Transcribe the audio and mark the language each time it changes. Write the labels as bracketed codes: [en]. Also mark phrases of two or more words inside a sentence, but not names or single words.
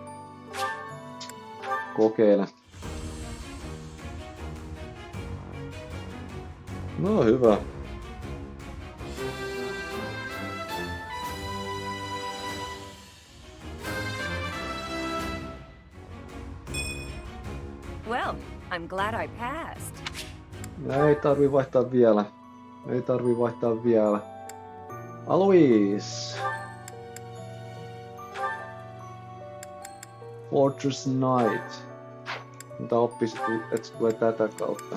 [fi] Kokeile. No hyvä. [en] Well, I'm glad I passed. [fi] Ei tarvii vaihtaa vielä. Alois. Fortress Knight. Mitä oppisit, että se tulee tätä kautta?